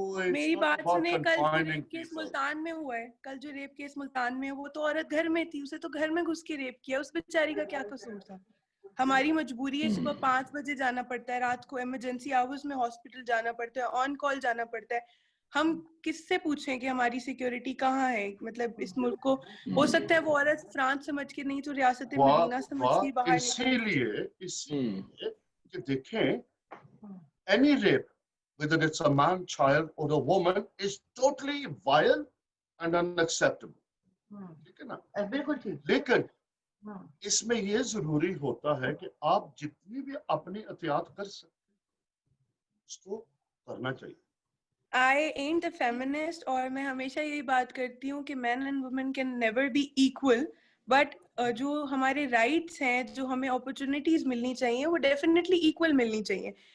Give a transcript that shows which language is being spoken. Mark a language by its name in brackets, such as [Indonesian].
[Hindi] मेरी बात सुने, कल जो रेप केस मुल्तान में हुआ है, कल जो रेप केस मुल्तान में, वो तो औरत घर में थी, उसे तो घर में घुस के रेप किया. उस बेचारी का क्या कसूर था? हमारी मजबूरी है, सुबह 5 बजे जाना पड़ता है, रात को इमरजेंसी आवर्स में हॉस्पिटल जाना पड़ता है, ऑन कॉल जाना पड़ता है. हम किससे पूछें कि हमारी सिक्योरिटी कहाँ है? मतलब इस मुल्क को हो सकता है वो औरत फ्रांस समझ के नहीं तो रियासत मदीना समझ के बाहर इसीलिए कि देखें, [English] any rape, whether it's a man, child or a woman, is totally vile and unacceptable. [Hindi] ठीक है ना? बिल्कुल ठीक. लेकिन इसमें ये जरूरी होता है कि आप जितनी भी अपनी एहतियात कर सकते उसको करना चाहिए. [English] I ain't a feminist [Hindi] और मैं हमेशा यही बात करती हूँ कि [English] men and women can never be equal, but [Hindi] जो हमारे rights हैं, जो हमें opportunities मिलनी चाहिए, वो definitely equal मिलनी चाहिए.